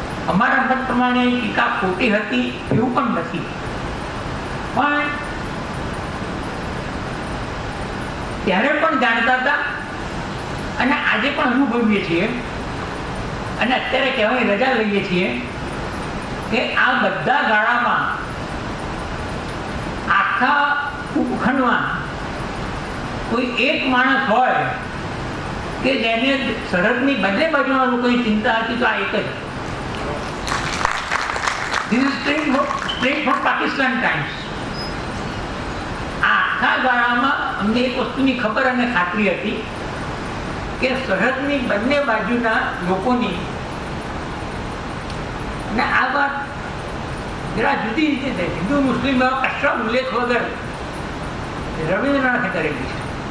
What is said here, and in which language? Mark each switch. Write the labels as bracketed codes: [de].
[gu] અમારા મત પ્રમાણે ટીકા ખોટી હતી એવું પણ નથી, પણ ત્યારે પણ જાણતા હતા અને આજે પણ અનુભવીએ છીએ અને અત્યારે કહેવાની રજા લઈએ છીએ કે આ બધા ગાળામાં આખા ઉપખંડમાં કોઈ એક માણસ હોય કે જેને સરહદની બંને બાજુના લોકોની ચિંતા હતી તો આ એક જ. [en] This is straight from Pakistan Times. [gu] આખા ગાળામાં અમને એક વસ્તુની ખબર અને ખાતરી હતી કે સરહદની બંને બાજુના લોકોની, અને આ વાત જરા જુદી રીતે થાય, હિન્દુ મુસ્લિમ કશા ઉલ્લેખ વગર રવિન્દ્રનાથે કરેલી છે.